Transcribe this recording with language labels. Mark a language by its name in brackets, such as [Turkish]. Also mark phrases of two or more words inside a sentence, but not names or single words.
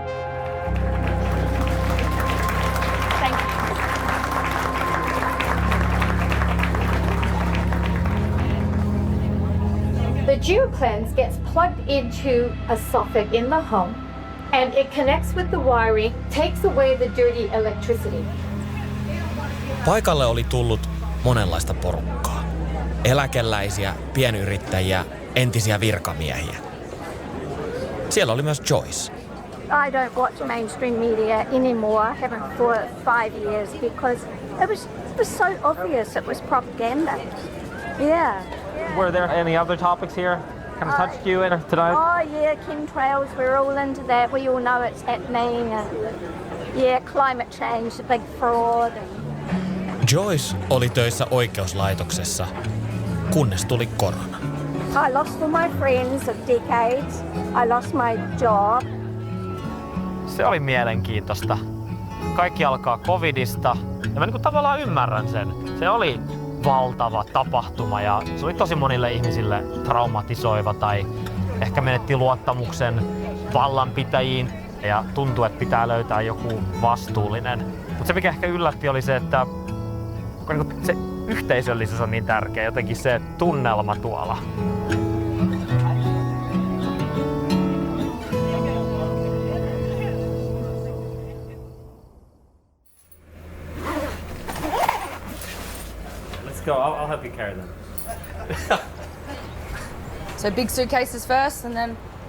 [English] Thank you. The geocleanse gets plugged into a socket in the home, and it connects with the wiring, takes away the dirty electricity. [Finnish] Paikalle oli tullut monenlaista porukkaa. Eläkeläisiä, pienyrittäjiä, entisiä virkamiehiä. Siellä oli myös Joyce. [English] I don't watch mainstream media anymore. I haven't for 5 years because it was so obvious it was propaganda. Yeah. Were there any other topics here kind of touched you tonight? Oh yeah, chemtrails, we're all into that. We all know it's happening. And yeah, climate change, the big fraud. [Finnish] Joyce oli töissä oikeuslaitoksessa, kunnes tuli korona. [English] I lost all my friends of decades. I lost my job. [Finnish] Se oli mielenkiintoista. Kaikki alkaa covidista ja mä tavallaan ymmärrän sen. Se oli valtava tapahtuma ja se oli tosi monille ihmisille traumatisoiva tai ehkä menetti luottamuksen vallanpitäjiin ja tuntui, että pitää löytää joku vastuullinen. Mutta se mikä ehkä yllätti oli se, että se yhteisöllisyys on niin tärkeä, jotenkin se tunnelma tuolla. [English] Go. I'll help you carry them. So big suitcases first and then...